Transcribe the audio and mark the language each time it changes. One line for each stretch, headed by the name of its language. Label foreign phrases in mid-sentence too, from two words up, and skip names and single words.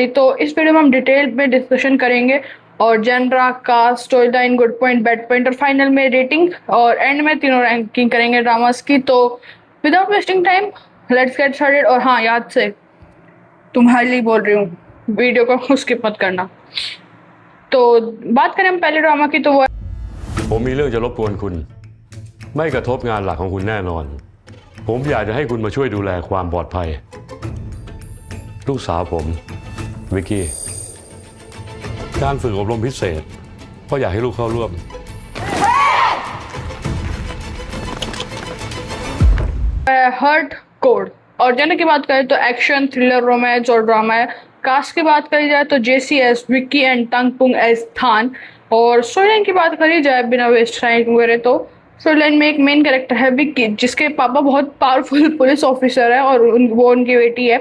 Hindi: तो इस वीडियो में हम डिटेल में डिस्कशन करेंगे और जेनरा का
English: story line, good point, bad point
Hindi: और फाइनल में रेटिंग और एंड में तीनों रैंकिंग करेंगे ड्रामास की। तो
English: without wasting time let's get started.
Hindi: और हाँ, याद से तुम्हारे लिए बोल रही हूँ, वीडियो को स्किप मत करना। तो बात करें हम पहले ड्रामा की तो वो
Thai: ผมมีเรื่องจะรบกวนคุณไม่กระทบงานหลักของคุณแน่นอนผมอยากจะให้คุณมาช่วยดูแลความปลอดภัยลูกสาวผมวิกกี้การฝึกอบรมพิเศษก็อยากให้ลูกเข้าร่วม
Hindi: हर्ट कोड। और जेनर की बात करें तो एक्शन, थ्रिलर, रोमांस और ड्रामा है। कास्ट की बात करी जाए तो जेसी एस विक्की एंड तंगपुंग एस थान। और
English: story line
Hindi: की बात करी जाए बिना
English: waste time
Hindi: वगैरह तो
English: story line
Hindi: में एक
English: main character
Hindi: है विक्की, जिसके पापा बहुत
English: powerful police officer
Hindi: है और वो उनकी बेटी है।